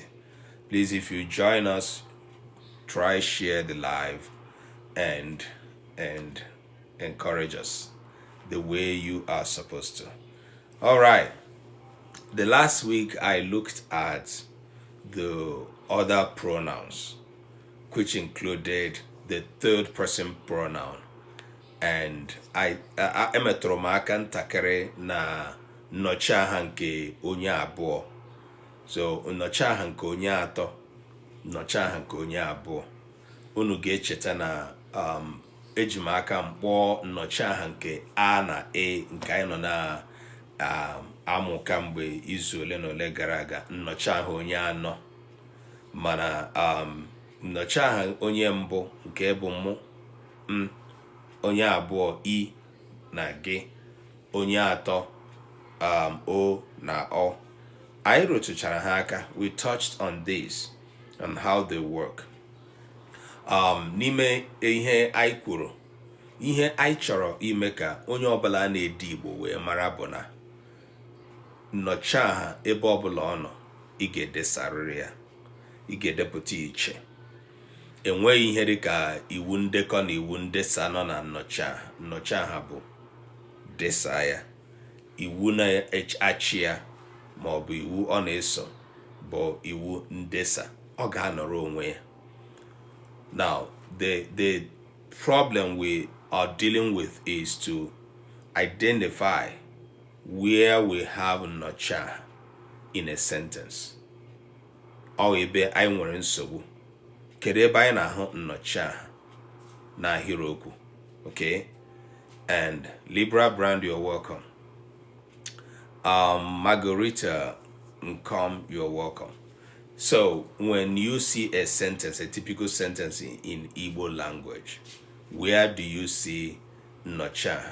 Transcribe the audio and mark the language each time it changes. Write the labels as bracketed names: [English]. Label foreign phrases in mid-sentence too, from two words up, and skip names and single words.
[English] Please, if you join us, try share the live and encourage us the way you are supposed to. All right. The last week I looked at the other pronouns, which included the third person pronoun, and I [Igbo] emetụrụ m aka ntakịrị na nnọchiaha nke onye abụọ. So nnọchiaha nke onye atọ, nnọchiaha nke onye abụọ. Unu ga-echeta na eji m aka mkpọọ nnọchiaha nke a na e nke anyị nọ na amụ kamgbe izu ole na ole gara aga, nnọchiaha onye anọ. Mana nnọchiaha onye mbụ nke bụ mụ, onye abụọ i na gị, onye atọ o na ọ, I rụtụchara ha aka. [English] We touched on this and how they work. [Igbo] N'ime ihe anyị kwuru, ihe anyị chọrọ ime ka onye ọbụla na-ede Igbo wee mara bụ na nnọchiaha ebe ọbụla ọ nọ, ị ga-edesarịrị ya, ị ga-edepụta iche. Enweghị ihe dịka iwu ndekọ na iwu ndesa nọ na nnọchiaha. Nnọchiaha bụ desa ya. Iwu na-achị ya ma ọ bụ iwu ọ na-eso bụ iwu ndesa. Ọ ga-anọrọ onwe ya. [English] Now, the problem we are dealing with is to identify where we have nnọchiaha in a sentence. [Igbo] Ọ ebe anyị nwere nsogbu. Kedu ebe anyị na-ahụ nnọchiaha na ahịrịokwu? [English] Okay? And Libra Brand, you're welcome. Margarita Nkom, you're welcome. So when you see a sentence, a typical sentence in Igbo language, where do you see nnọchiaha?